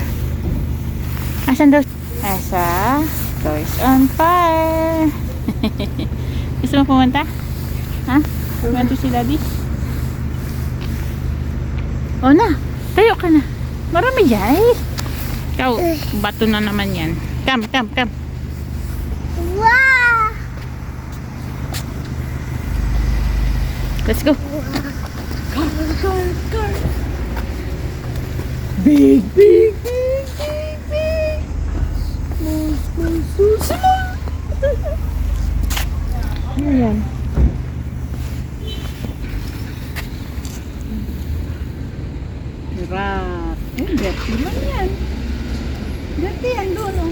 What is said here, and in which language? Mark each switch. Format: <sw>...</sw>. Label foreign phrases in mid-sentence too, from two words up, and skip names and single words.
<tl>Asan daw? Asa? Toys on Fire. Gusto mo pumunta? Ha? Pumunta si Daddy? O na, tayo ka na. Marami dyan. Ikaw, bato na naman yan.</tl> <en>Come. Wow! Let's go. Car. Big. Small.</en> <tl>Ano yan? Rat. Dirty man yan. Dirty yan doon. Oh.</tl>